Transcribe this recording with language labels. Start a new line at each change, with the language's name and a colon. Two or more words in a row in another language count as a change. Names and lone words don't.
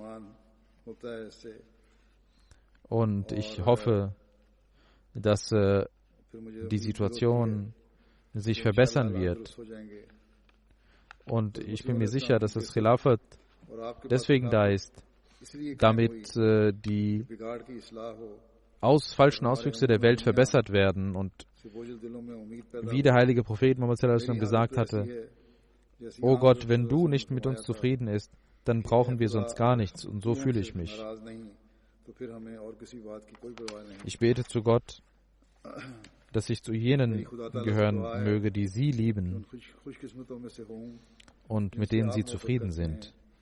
German: Und ich hoffe, dass die Situation sich verbessern wird. Und ich bin mir sicher, dass das Khilafat deswegen da ist, damit die falschen Auswüchse der Welt verbessert werden. Und wie der heilige Prophet Muhammad
Arabic: صلى الله عليه وسلم
German: gesagt hatte, O Gott, wenn du nicht mit uns zufrieden bist, dann brauchen wir sonst gar nichts. Und so fühle ich mich. Ich bete zu Gott, dass ich zu jenen gehören möge, die sie lieben und mit denen sie zufrieden sind.